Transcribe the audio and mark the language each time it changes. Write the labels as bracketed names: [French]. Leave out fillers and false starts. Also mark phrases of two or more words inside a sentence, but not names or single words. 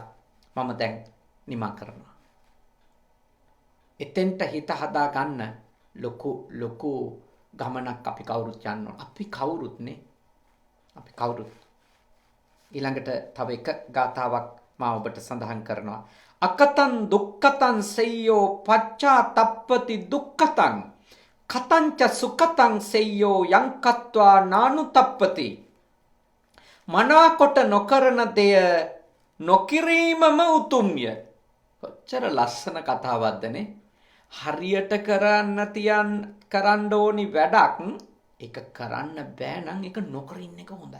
[Sinhala] මම දැන් නිමා කරනවා. එතෙන්ට හිත හදා ගන්න ලොකු ගමනක් අපි කවුරුත් යන්න ඕන. අපි කවුරුත්නේ. අපි කවුරුත්. ඊළඟට තව එක ගාථාවක් මා ඔබට සඳහන් කරනවා. [Pali] අකතං දුක්ඛතං සෙය්‍යෝ පච්චාතප්පති දුක්ඛතං කතංච සුඛතං සෙය්‍යෝ යං කତ୍වා නානුතප්පති. [Sinhala] මනාකොට නොකරන දෙය නොකිරීමම උතුම්ය. කොච්චර ලස්සන කතාවක්දනේ. හරියට කරන්න ඕනි වැඩක් ඒක කරන්න බෑ නම් ඒක නොකර ඉන්න එක හොඳයි.